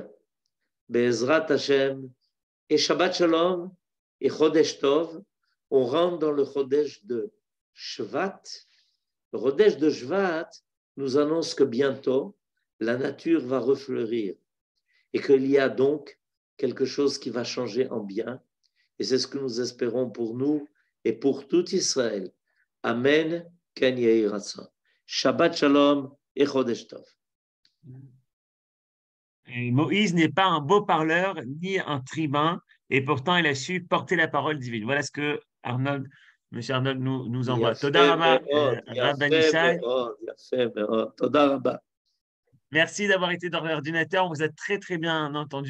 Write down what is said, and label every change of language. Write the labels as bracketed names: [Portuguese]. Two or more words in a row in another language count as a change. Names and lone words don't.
[Hebrew] בעזרת השם, et שבת שלום, et חודש טוב, [French] on rentre dans le Chodesh de Shvat. Le Chodesh de Shvat nous annonce que bientôt, la nature va refleurir et qu'il y a donc quelque chose qui va changer en bien. Et c'est ce que nous espérons pour nous et pour tout Israël. [Hebrew] אמן. כן יהי רצון. שבת שלום et חודש טוב. [French] Et Moïse n'est pas un beau parleur ni un tribun, et pourtant il a su porter la parole divine. Voilà ce que Arnold, M. Arnold nous envoie. [Hebrew] תודה רבה, Rabban Yishai. תודה רבה. [French] Merci d'avoir été dans l'ordinateur. On vous a très très bien entendu.